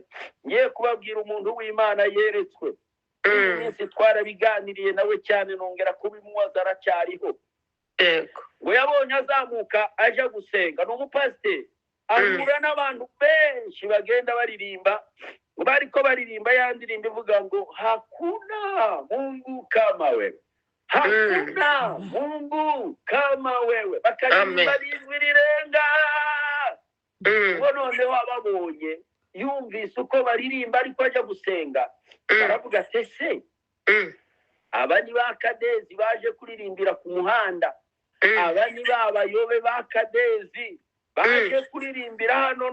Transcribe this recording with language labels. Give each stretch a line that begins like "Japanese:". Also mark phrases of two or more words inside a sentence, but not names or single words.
Kinyarwanda: Ngiye kubabwira umuntu w'Imana yeretswe. Iyi minsi twarabiganiriye nawe cyane, nongera kubimubaza aracyariho. Ngo yabonye azamuka aje gusenga, ni umupasiteri. Ahura n'abantu benshi bagenda baririmba, bariko baririmba ya ndirimbo ivuga ngo
Swahili: hakuna Mungu kama wewe, hakuna Mungu kama wewe.
Kinyarwanda: Bakaririmba n'ijwi rirenga. Ngo noneho ababonye yumvise uko baririmba ariko ajya gusenga, baravuga ati ese aba ni ba Kadezi baje kuririmbira ku muhanda, aba ni ba bayobe ba Kadezi baje kuririmbira hano.